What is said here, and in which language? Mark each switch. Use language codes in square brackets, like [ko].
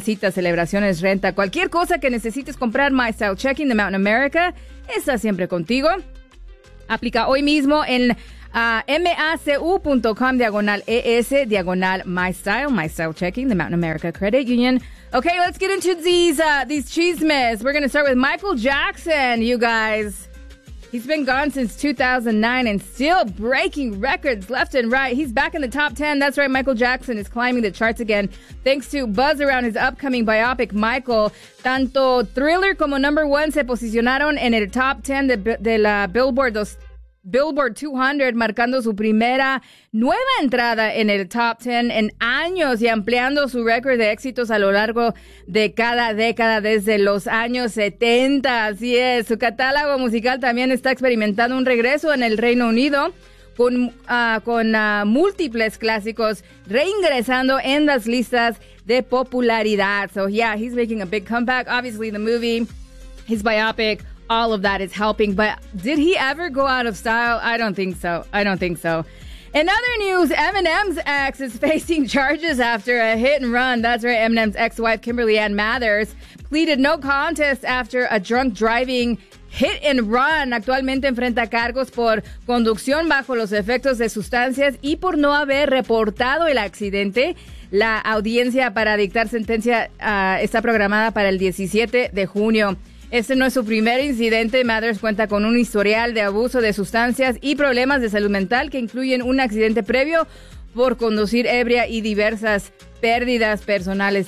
[es] Citas, celebraciones, renta, cualquier cosa que necesites comprar, MyStyle Checking de Mountain America está siempre contigo. Aplica hoy mismo en macu.com/es/MyStyle. [en] MyStyle Checking de Mountain America Credit Union. Okay, let's get into these chismes. We're going to start with Michael Jackson, you guys. He's been gone since 2009 and still breaking records left and right. He's back in the top 10. That's right, Michael Jackson is climbing the charts again thanks to buzz around his upcoming biopic, Michael. [es] Tanto Thriller como Number One se posicionaron en el top 10 de la Billboard 200, marcando su primera nueva entrada en el top 10 en años y ampliando su récord de éxitos a lo largo de cada década desde los años 70. Así es, su catálogo musical también está experimentando un regreso en el Reino Unido con múltiples clásicos reingresando en las listas de popularidad. [en] So yeah, he's making a big comeback. Obviously the movie, his biopic, all of that is helping, but did he ever go out of style? I don't think so. In other news, Eminem's ex is facing charges after a hit and run. That's right, Eminem's ex-wife Kimberly Ann Mathers pleaded no contest after a drunk driving hit and run. [es] Actualmente enfrenta cargos por conducción bajo los efectos de sustancias y por no haber reportado el accidente. La audiencia para dictar sentencia está programada para el 17 de junio. Este no es su primer incidente. Mathers cuenta con un historial de abuso de sustancias y problemas de salud mental que incluyen un accidente previo por conducir ebria y diversas pérdidas personales.